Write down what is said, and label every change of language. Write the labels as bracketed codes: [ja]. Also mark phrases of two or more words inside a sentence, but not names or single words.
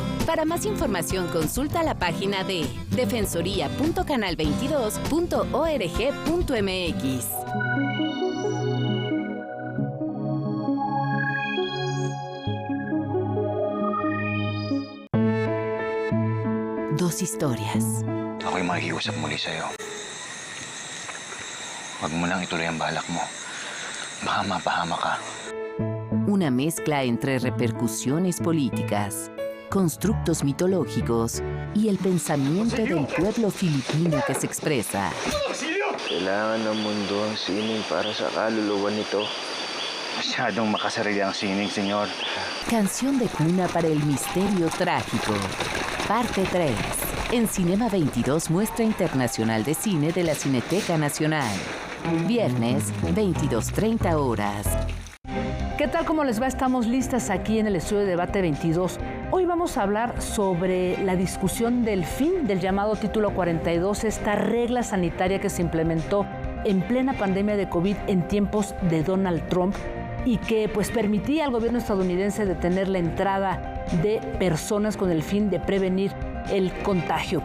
[es] Para más información, consulta la página de defensoría.canal22.org.mx. Dos historias. [tl] Ako'y makikiusap muli sa'yo. Huwag mo lang ituloy ang balak mo. Baka mapahama ka. [es] Una mezcla entre repercusiones políticas, constructos mitológicos y el pensamiento del pueblo filipino que se expresa. [tl] Kailangan ng mundo ang sining para sa kaluluwa nito. Masyadong makasarili ang sining, señor. [es] Canción de cuna para el misterio trágico. Parte 3. En Cinema 22, muestra internacional de cine de la Cineteca Nacional. Viernes, 22:30 horas. ¿Qué tal? ¿Cómo les va? Estamos listas aquí en el estudio de Debate 22. Hoy vamos a hablar sobre la discusión del fin del llamado Título 42, esta regla sanitaria que se implementó en plena pandemia de COVID en tiempos de Donald Trump y que pues permitía al gobierno estadounidense detener la entrada de personas con el fin de prevenir el contagio.